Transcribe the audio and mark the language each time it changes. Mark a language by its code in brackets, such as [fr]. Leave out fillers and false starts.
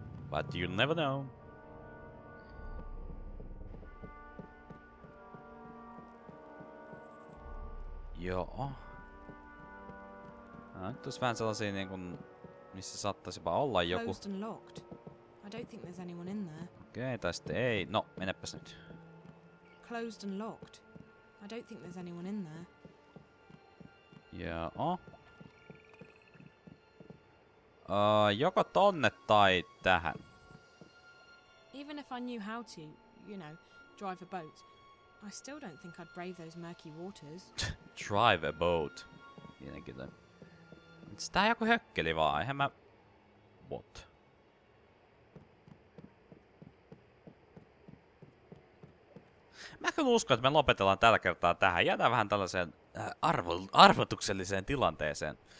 [en] But you'll never know. [fi] Joo. Nyt olisi vähän sellaisia niinku, missä saattaisipa olla joku. [en] Closed and locked. I don't think there's anyone in there. [fi] Okei, tai sitten ei. No, menepäs nyt. [en] Closed and locked. I don't think there's anyone in there. [fi] Joo. Joko tonne tai tähän. [en] Even if I knew how to, drive a boat, I still don't think I'd brave those murky waters. Drive a boat. [fi] Mielenkiintoinen. Onks tää joku hökkeli vaan? Eihän mä... What? Mä kyllä uskon, että me lopetellaan tällä kertaa tähän. Jäädään vähän tällaiseen arvotukselliseen tilanteeseen.